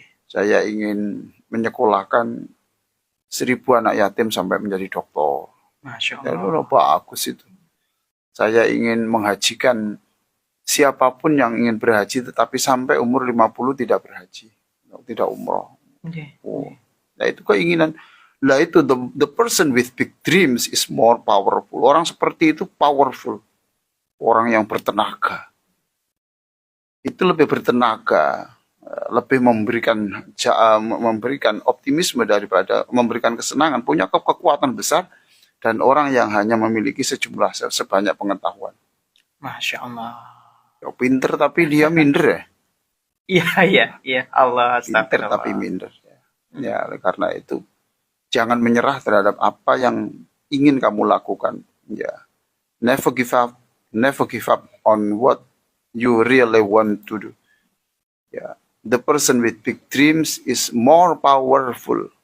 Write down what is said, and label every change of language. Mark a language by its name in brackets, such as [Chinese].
[Indonesian] Saya ingin menyekolahkan 1000 anak yatim sampai menjadi dokter. Masya Ya, Allah. bagus itu. Saya ingin menghajikan siapapun yang ingin berhaji, tetapi sampai umur 50 tidak berhaji, tidak umroh. Oh. Nah, itu keinginan. Lah itu [English] the person with big dreams is more powerful. [Indonesian] Orang seperti itu powerful. Orang yang bertenaga. Itu lebih bertenaga, lebih memberikan optimisme daripada memberikan kesenangan, punya kekuatan besar, dan orang yang hanya memiliki sebanyak pengetahuan. Masya Allah. Ya, pinter tapi dia minder, ya. Iya. Allah, Pinter tapi minder. Ya, karena itu jangan menyerah terhadap apa yang ingin kamu lakukan. [English] Ya, never give up on what you really want to do. Ya, the person with big dreams is more powerful.